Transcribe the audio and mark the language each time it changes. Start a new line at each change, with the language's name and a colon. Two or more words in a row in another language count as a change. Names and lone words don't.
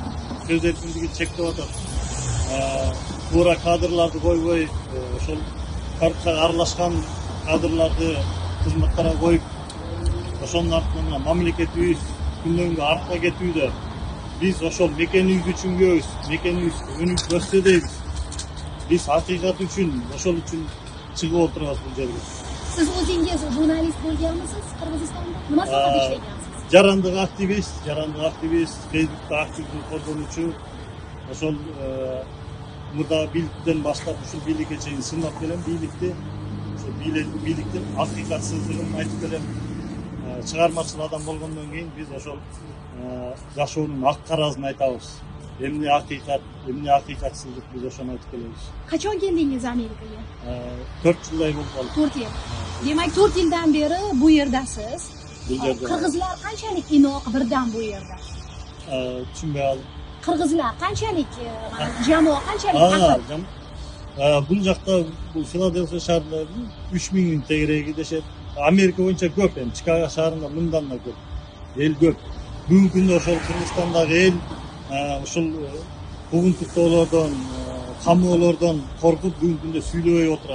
Kyrgyz: Сөз эркиндигин чектеп атат. Туура кадрларды койбой, ошол коррупцияга аралашкан кадрларды кызматтарга коюп, ошонун артынан мамлекетибиз күндөн күнгө артка кетүүдө. Биз ошол мекенибизди түшүнбөйбүз, мекенибиз өнүгүп өссө дейбиз. Биз акыйкат үчүн, ошол үчүн чыгып отурабыз бул жерге.
Uzbek: Siz o'zingiz jurnalist bo'lganmisiz Qirg'izistonda? Nima sohada ishlagansiz?
Kyrgyz: Жарандык активист, Facebook'ta активдүү коргонуучу. Ошол мурдагы бийликтен баштап ушул бийликке чейин сынап келем бийликти. Ошол бийликтин акыйкатсыздыгын айтып келем. Чыгармачыл адам болгондон кийин биз ошол жашоонун ак карасын айтабыз. Эмне акыйкат, эмне акыйкатсыздык, биз ошону айтып келебиз.
Uzbek: Qachon keldingiz Amerikaga? 4 yilday bo'lib qoldi. 4 yil. Demak 4 yildan beri bu yerdasiz. Qirg'izlar qanchalik inoq birdan bu yerda? Tushunmay qoldim. Qirg'izlar qanchalik, jamoa qanchalik aql?
Kyrgyz: Бул жакта, бул Филадельфия шаарында 3000 тегереги дешет. Америка боюнча көп, эми Чикаго шаарында мындан да көп. Эл көп. Бүгүнкү күндө ошол Кыргызстандагы эл ушул куугунтуктоолордон, камоолордон коркуп бүгүнкү күндө сүйлөбөй отурат.